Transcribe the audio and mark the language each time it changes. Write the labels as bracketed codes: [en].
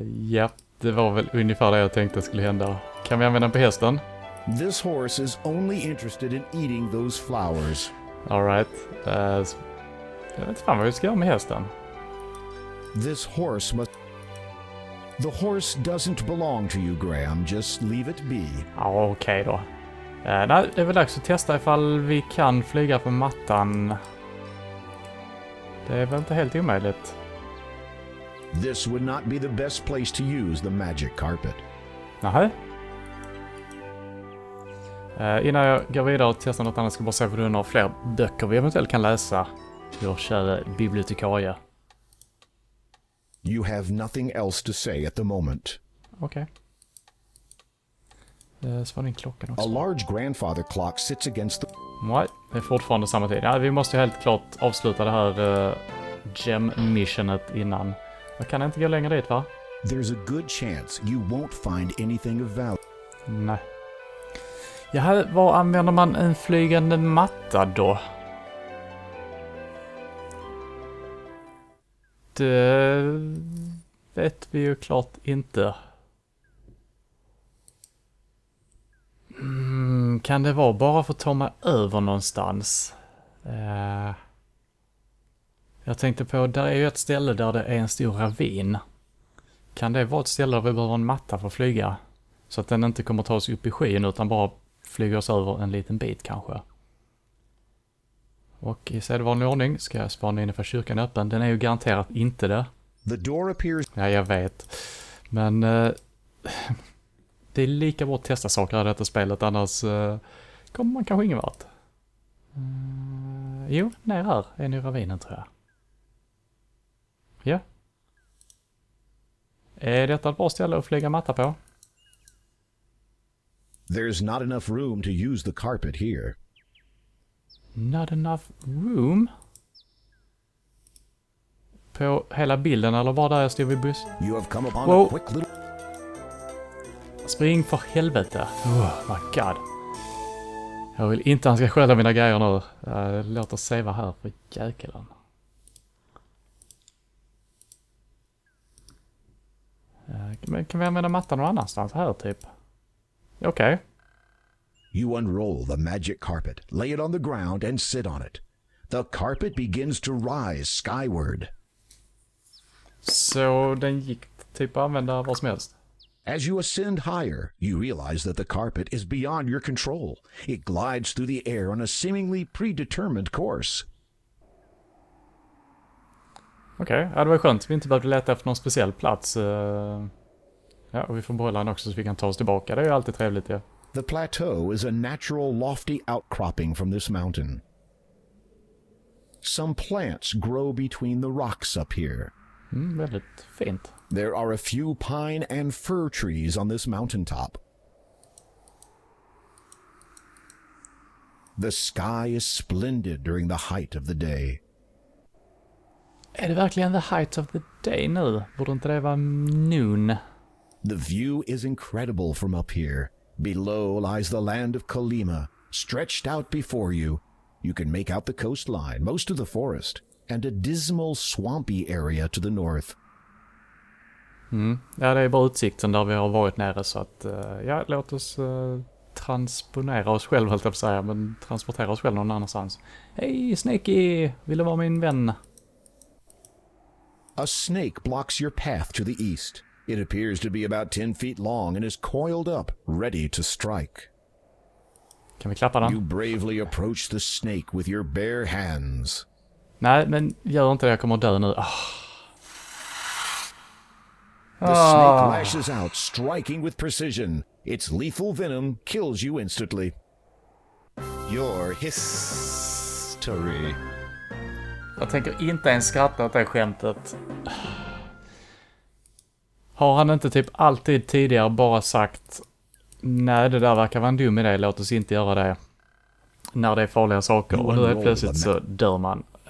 [sv] Japp, det var väl ungefär det jag tänkte skulle hända. Kan vi använda den på hästen? [en] This horse is only interested in eating those flowers. All right. [sv] Jag vet inte fan vad vi ska göra med hästen. [en] This horse must... The horse doesn't belong to you, Graham. Just leave it be. [sv] Ja, okej då. Nej, det är väl dags att testa ifall vi kan flyga på mattan. Det är väl inte helt omöjligt. [en] This would not be the best place to use the magic carpet. [sv] Nähä. Innan jag går vidare och testar något annat ska jag bara se om du har fler böcker vi eventuellt kan läsa. Vår kära bibliotekarie. [en] You have nothing else to say at the moment. [sv] Okej. Så var din klockan också. [en] A large grandfather clock sits against the... [sv] Nej, det är fortfarande samma tid. Ja, vi måste ju helt klart avsluta det här gem-missionet innan. Jag kan inte gå längre dit, va? [en] There's a good chance you won't find anything of value. [sv] Nej. Ja, var använder man en flygande matta då? Det vet vi ju klart inte. Kan det vara bara för att ta mig över någonstans? Jag tänkte på, där är ju ett ställe där det är en stor ravin. Kan det vara ett ställe där vi behöver en matta för att flyga? Så att den inte kommer ta oss upp i skyn utan bara flyga oss över en liten bit kanske. Och i sedvanlig ordning ska jag spana in för kyrkan är öppen. Den är ju garanterat inte det. [en] The door appears... [sv] Ja, jag vet. Men det är lika bra att testa saker i detta spelet, annars kommer man kanske ingen vart. Jo, ner här är nu ravinen tror jag. Ja. Är detta ett bra ställe att flyga matta på? [en] There's not enough room to use the carpet here. Not enough room? [sv] På hela bilden eller var där jag stod vid buss? [en] You have come upon Whoa. a quick little... [sv] Spring för helvete. [en] Oh my god. [sv] Jag vill inte han ska skälla mina grejer nu. Låt oss se vad här för jäkeln. Men kan vi använda mattan någon annanstans här typ? Okej. Okay. [en] You unroll the magic carpet, lay it on the ground and sit on it. The carpet begins to rise skyward. [sv] Så den gick typ att använda vad som helst? [en] As you ascend higher, you realize that the carpet is beyond your control. It glides through the air on a seemingly predetermined course. [sv] Okej, ja, det var skönt. Vi inte behövde leta efter någon speciell plats. Ja, och vi får behålla den också så vi kan ta oss tillbaka. Det är ju alltid trevligt, ja. [en] The plateau is a natural lofty outcropping from this mountain. Some plants grow between the rocks up here. [sv] Väldigt fint. [en] There are a few pine and fir trees on this mountaintop. The sky is splendid during the height of the day. [sv] Är det verkligen [en] the height of the day [sv] nu? Borde inte det vara noon? [en] The view is incredible from up here. Below lies the land of Kolima. Stretched out before you, you can make out the coastline, most of the forest, and a dismal swampy area to the north. [sv] Ja, det är bara utsikten där vi har varit nere så att, ja, låt oss transponera oss själv, höll jag på att säga, men transportera oss själv någon annanstans. Hej, Snakey! Vill du vara min vän? [en] A snake blocks your path to the east. It appears to be about 10 feet long and is coiled up, ready to strike. [sv] Kan vi klappa [en] You [sv] den? [en] bravely approach the snake with your bare hands. [sv] Nej, men gör inte det. Jag kommer dö nu. [en] The snake lashes out, striking with precision. Its lethal venom kills you instantly. Your history. [sv] Jag tänker inte ens skratta åt det skämtet. Har han inte typ alltid tidigare bara sagt nej, det där verkar vara en dum idé, låt oss inte göra det. När det är farliga saker. Och nu är plötsligt så dör man.